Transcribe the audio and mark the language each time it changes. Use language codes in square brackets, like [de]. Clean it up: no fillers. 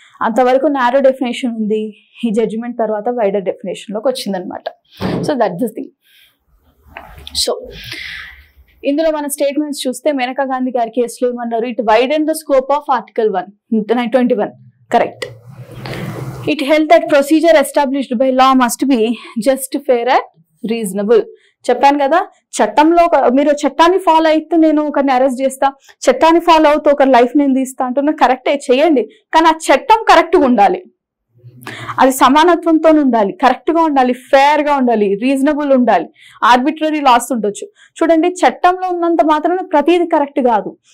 [te] అంతవరకు narrow definition ఉంది, ఈ జడ్జిమెంట్ తర్వాత వైడర్ డెఫినేషన్ లోకి వచ్చిందనమాట. [en] So that's the thing. [te] So ఇందులో మన స్టేట్మెంట్స్ చూస్తే మేనకా గాంధీ గారి కేసులో ఏమన్నారు, [en] it widen the scope of article 21 [te] correct. [en] It held that procedure established by law must be just, fair and reasonable. [te] చెప్పాను కదా, చట్టంలో మీరు చట్టాన్ని ఫాలో అయితే నేను ఒకరిని అరెస్ట్ చేస్తా, చట్టాన్ని ఫాలో అవుతూ ఒకరి లైఫ్ నేను తీస్తా అంటున్నా, కరెక్టే చేయండి, కానీ ఆ చట్టం కరెక్ట్గా ఉండాలి, అది సమానత్వంతో ఉండాలి, కరెక్ట్ గా ఉండాలి, ఫేర్ గా ఉండాలి, రీజనబుల్ ఉండాలి. ఆర్బిట్రరీ లాస్ ఉండొచ్చు. చూడండి చట్టంలో ఉన్నంత మాత్రమే ప్రతిదీ కరెక్ట్ కాదు.